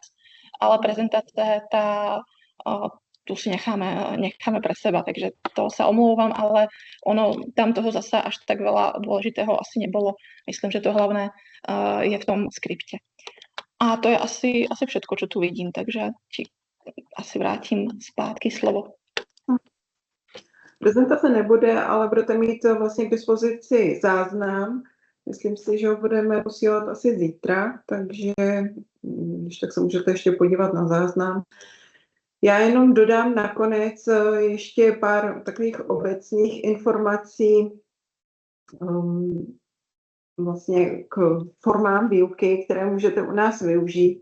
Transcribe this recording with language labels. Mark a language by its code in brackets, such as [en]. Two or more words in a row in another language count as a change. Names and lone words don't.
[sk] Ale prezentácie, tu si necháme pre seba, takže to sa omlouvám, ale tam toho zasa až tak veľa dôležitého asi nebolo. Myslím, že to hlavné je v tom skripte. A to je asi všetko, čo tu vidím, takže asi vrátim zpátky slovo. [cs] Prezentace nebude, ale budete mít vlastně k dispozici záznam. Myslím si, že ho budeme posílat asi zítra, takže když tak se můžete ještě podívat na záznam. Já jenom dodám nakonec ještě pár takových obecných informací vlastně k formám výuky, které můžete u nás využít.